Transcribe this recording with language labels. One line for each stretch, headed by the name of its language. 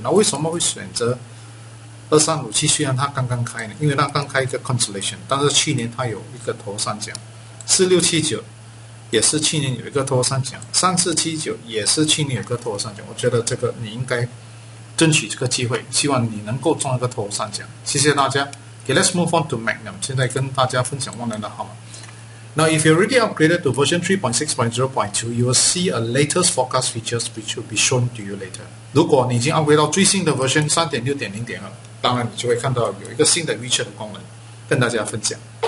Chinese: 那为什么会选择2357？ 虽然它刚刚开呢，因为它刚开一个 constellation， 但是去年它有一个头三角。 4679也是去年有一个头三角，3479也是去年有一个头三角。我觉得这个你应该争取这个机会，希望你能够中一个头三角。谢谢大家。
English: Okay, let's move on to Magnum。
Chinese: 现在跟大家分享万能的号码。
English: Now, if you already upgraded to version 3.6.0.2, you will see a latest forecast features which will be shown to you later.
Chinese: 如果你已经 upgrade 到最新的 version 3.6.0.2， 当然你就会看到有一个新的 feature 的功能跟大家分享。